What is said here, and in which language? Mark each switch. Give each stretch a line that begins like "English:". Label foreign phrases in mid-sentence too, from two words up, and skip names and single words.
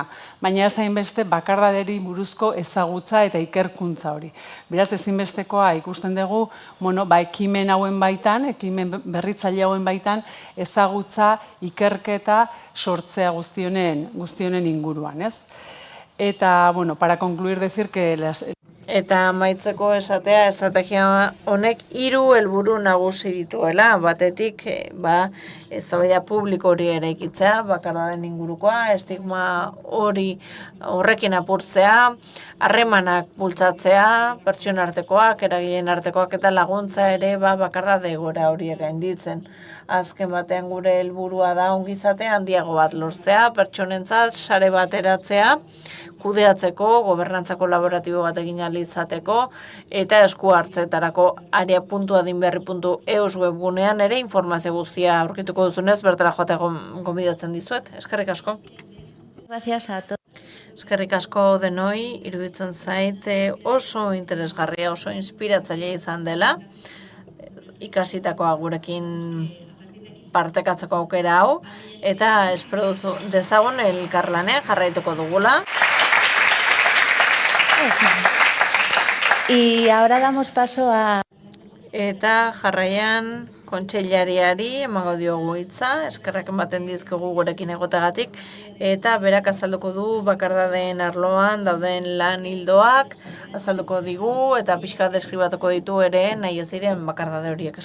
Basque: Baina ez hainbeste bakardaderi buruzko ezagutza eta ikerkuntza hori. Beraz ezinbestekoa ikusten dugu, ekimen hauen baitan, ekimen berritzaile hauen baitan, ezagutza, ikerketa, sortzea guztionen inguruan, Eta,
Spanish: para concluir, decir que
Basque: Eta amaitzeko esatea, estrategia honek 3 helburu nagusi dituela. Batetik, eztabaida publiko hori eraikitzea, bakardaden ingurukoa, estigma horrekin apurtzea, harremanak bultzatzea, pertsona artekoak, eragileen artekoak eta laguntza ere bakardade egoera horiek gainditzen. Azken batean gure helburua da ongizate handiago bat lortzea, pertsonentzat sare bat eratzea, kudeatzeko, gobernantza kolaboratibo bat egin ahal izateko eta esku hartzeetarako area.adinberri.eus webgunean ere informazio guztia aurkituko duzunez bertara joatea gonbidatzen dizuet. Eskerrik asko.
Spanish: Gracias a todos.
Basque: Eskerrik asko denoi, iruditzen zait oso interesgarria, oso inspiratzailea izan dela. Ikasitakoa gurekin partekatzeko aukera hau eta espero dezagun elkarlanean jarraituko dugula.
Spanish: Y ahora damos paso a...
Basque: Eta jarraian kontseilariari emango diogu hitza, eskerrak ematen dizkigu gurekin egotegatik, eta berak azalduko du bakardadeen arloan dauden lan ildoak, azalduko digu eta pixka deskribatuko ditu ere nahi ez diren bakardade horiek.